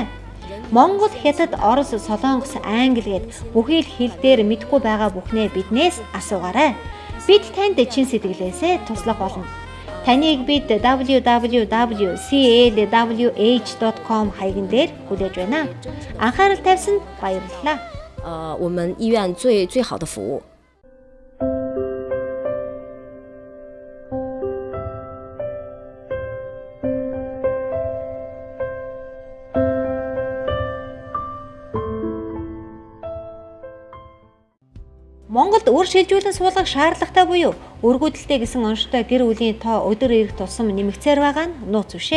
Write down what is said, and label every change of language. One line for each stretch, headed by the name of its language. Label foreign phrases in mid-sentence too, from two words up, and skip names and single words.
Mongolian: Монгол, Хятад, Орос, Солонгос, Англи гэд бүхий л хэл дээр мэдгүй байгаа бүхнээ биднээс асуугаарай. Бид танд чин сэтгэлээсээ туслах болно. Таныг бид www.clwh.com хаягн дээр хүлээж байна. Анхаарал тавьсанд баярлалаа.
Chinese: 我们医院最好的服务。
Mongolian: Монголд үр шилжүүлэн суулгах шаардлагатай буюу өргөдөлтэй гэсэн онцтой гэр бүлийн тоо өдөр ирэх тусам нэмэгцээр байгаа нь нууц үшээ.